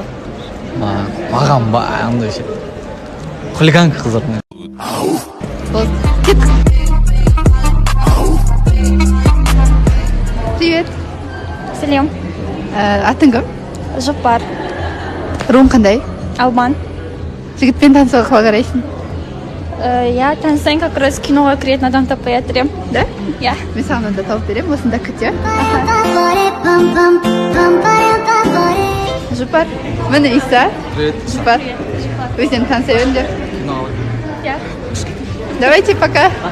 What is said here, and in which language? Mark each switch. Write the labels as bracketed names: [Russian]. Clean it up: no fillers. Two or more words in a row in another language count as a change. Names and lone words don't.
[Kazakh] Маған ба, андай ше. Хулиганка қыздар. [Russian] Кет. Привет. [Kazakh] Сәлем. Атың кім? Жұпар. Руың қандай? Алман. Жігітпен танысуға қалай қарайсың? Я танысайын, [Russian] как раз [Kazakh] киноға кіретін адам таппай жатырмын. [Russian] Да? [Kazakh] Я. Мен саған онда тауып беремін, осында күт, я? Жұпар, міне Иса. [Russian] Привет. [Kazakh] Жұпар. Өздерін таныса беріңдер. Я. [Russian] Давайте, пока.